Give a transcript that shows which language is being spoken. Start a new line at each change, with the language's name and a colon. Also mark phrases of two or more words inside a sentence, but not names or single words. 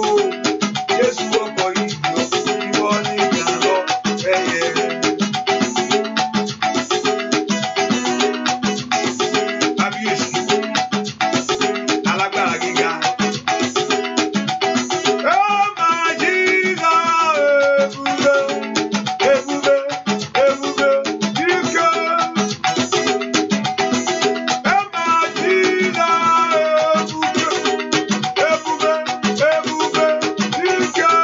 Yoruba: Jésù ọkọ̀ ìjọ, ìwọ nìkan lọ rẹ̀ yẹ. Kábíyèsí, alágbára gíga.
English: Oh my Jesus,
Igbo: ebube, ebube, ebube, ike.
English: Oh my Jesus,
Igbo: ebube, ebube, ike.